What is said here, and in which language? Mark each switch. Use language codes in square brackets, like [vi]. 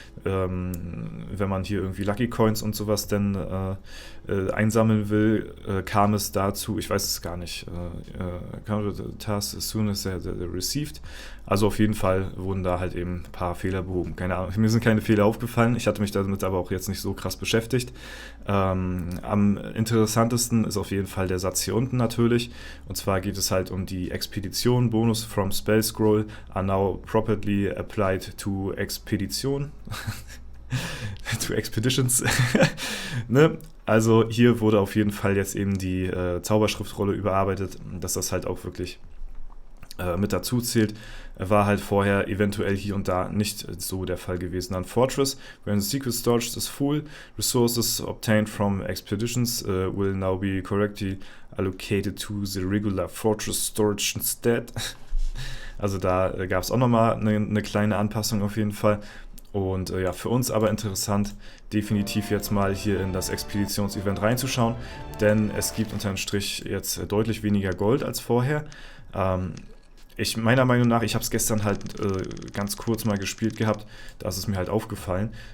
[de] Wenn man hier irgendwie Lucky Coins und sowas denn einsammeln will, kam es dazu, ich weiß es gar nicht, [en] counter the task as soon as they're received. [de] Also auf jeden Fall wurden da halt eben ein paar Fehler behoben. Keine Ahnung, mir sind keine Fehler aufgefallen, ich hatte mich damit aber auch jetzt nicht so krass beschäftigt. Am interessantesten ist auf jeden Fall der Satz hier unten natürlich. Und zwar geht es halt um die Expedition. [en] Bonus from Spell Scroll are now properly applied to Expedition. To Expeditions. Ne? [de] Also hier wurde auf jeden Fall jetzt eben die Zauberschriftrolle überarbeitet, dass das halt auch wirklich mit dazu zählt. War halt vorher eventuell hier und da nicht so der Fall gewesen. [en] Dann Fortress, when the secret storage is full, resources obtained from expeditions will now be correctly allocated to the regular Fortress storage instead. [de] Also da gab es auch nochmal eine kleine Anpassung auf jeden Fall. Und für uns aber interessant, definitiv jetzt mal hier in das Expeditionsevent reinzuschauen, denn es gibt unter dem Strich jetzt deutlich weniger Gold als vorher. Meiner Meinung nach, ich habe es gestern halt ganz kurz mal gespielt gehabt, da ist es mir halt aufgefallen.